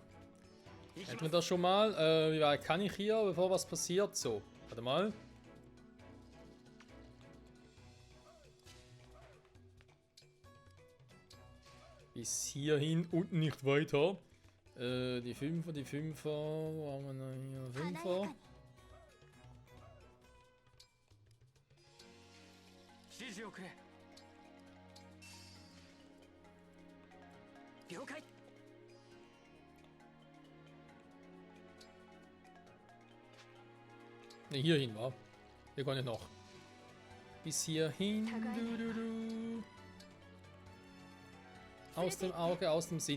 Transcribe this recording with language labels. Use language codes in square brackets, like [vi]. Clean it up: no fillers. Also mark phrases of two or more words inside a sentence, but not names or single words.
[de] Hätten wir das schon mal. Wie weit kann ich hier, bevor was passiert? So, warte mal. Bis hierhin und nicht weiter. Die Fünfer. Wo haben wir noch hier? Fünfer. [ja] 指示をくれ。了解。 [de] Ne, hierhin war. Hier kann ich noch. Bis hierhin. Du. Aus dem Auge, aus dem Sinn.